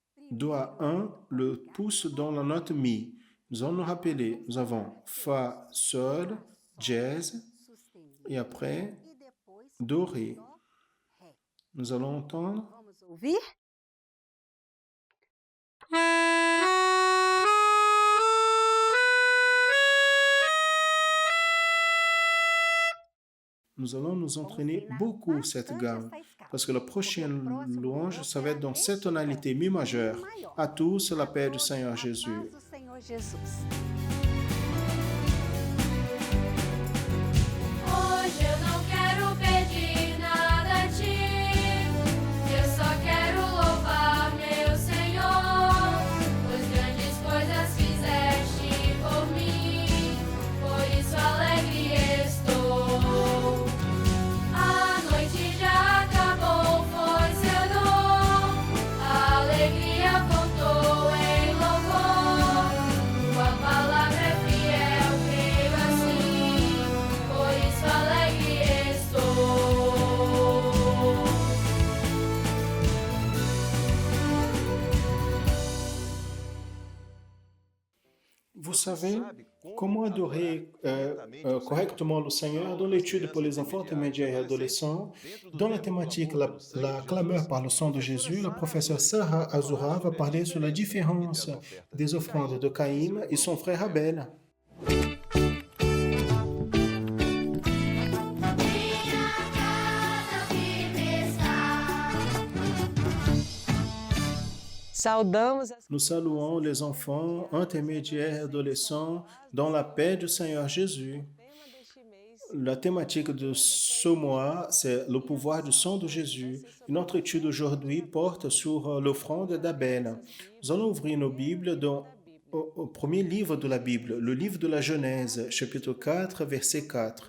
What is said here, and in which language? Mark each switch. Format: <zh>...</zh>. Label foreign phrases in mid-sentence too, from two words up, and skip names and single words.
<fr>Do à 1, le pouce dans la note Mi. Nous allons nous rappeler, nous avons Fa, Sol, Jazz, et après Do, Ré. Nous allons entendre.</fr> <pt>Vamos ouvir?</pt> <fr>Nous allons nous entraîner beaucoup cette gamme, parce que la prochaine louange, ça va être dans cette tonalité Mi majeur. À tous, la paix du Seigneur Jésus.</fr> <pt>Hoje eu não quero pedir nada a ti, eu só quero louvar meu Senhor, pois grandes coisas fizeste por mim, por isso alegre estou. A noite já acabou, foi seu dom, a alegria voltou em louvor, tua palavra é fiel, creio assim, por isso alegre estou.</pt> <fr>Vous savez comment adorer correctement le Seigneur dans l'étude pour les enfants intermédiaires et adolescents. Dans la thématique la clameur par le sang de Jésus, la professeure Sarah Azura va parler sur la différence des offrandes de Caïn et son frère Abel.</fr> <pt>Minha casa firme está. Saudamos as</pt> <fr>Nous saluons les enfants intermédiaires et adolescents dans la paix du Seigneur Jésus.</fr> <pt>tema deste mês.</pt> <fr>La thématique de ce mois, c'est le pouvoir du sang de Jésus. Et notre étude aujourd'hui porte sur l'offrande d'Abel. Nous allons ouvrir nos Bibles au premier livre de la Bible, le livre de la Genèse, chapitre 4, verset 4.</fr>